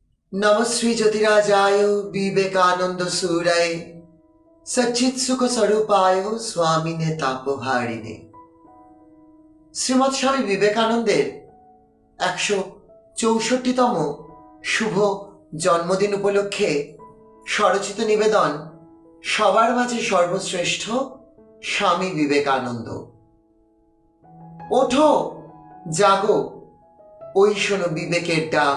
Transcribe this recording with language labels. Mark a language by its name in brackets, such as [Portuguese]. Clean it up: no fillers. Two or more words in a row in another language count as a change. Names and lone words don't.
[Sanskrit] नमस्वी ज्योतिराजाय विवेकानंद सूराय सच्चित सुख स्वरूपाय स्वामिने तापहारिणे। [Bangla] শ্রীমৎ স্বামী বিবেকানন্দের ১৬৪তম শুভ জন্মদিন উপলক্ষে স্বরচিত নিবেদন সবার মাঝে সর্বশ্রেষ্ঠ স্বামী বিবেকানন্দ। ওঠো, জাগো, ওই শোনো বিবেকের ডাক।